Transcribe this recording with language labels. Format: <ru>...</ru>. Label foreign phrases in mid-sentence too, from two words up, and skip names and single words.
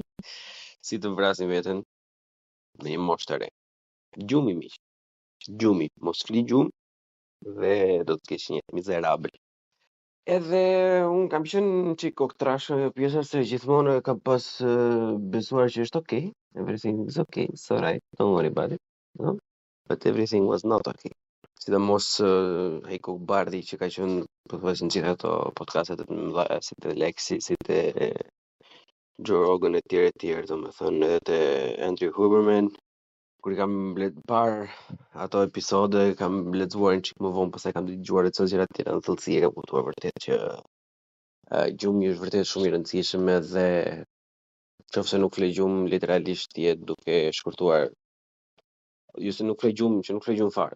<sq>Si të vrasim veten në një moshë të re. Gjumi miq. Gjumi, mos fli gjumë dhe do të kesh një jetë mizerabël. Edhe unë kam qenë qik koktrash pjesa se gjithmonë kam pas besuar që është okay,</sq> <en>everything is okay, it's alright, don't worry about it,</en> <sq>no?</sq> <en>But everything was not okay.</en> <sq>Sidomos Heiko Bardhi që ka qenë pothuajse në gjithë ato podcastet e mëdha si te Lexi, si te Joe Rogan e tjerë, domethënë edhe te Andrew Huberman. Kur i kam parë ato episode, kam lexuar një çik më vonë, pastaj kam dëgjuar edhe gjëra të tjera në thellësi e kam kuptuar vërtet që gjumi është vërtet shumë i rëndësishëm edhe nëse nuk fle gjumë, literalisht je duke shkurtuar, jo se nuk fle gjumë, që nuk fle gjumë fare.</sq>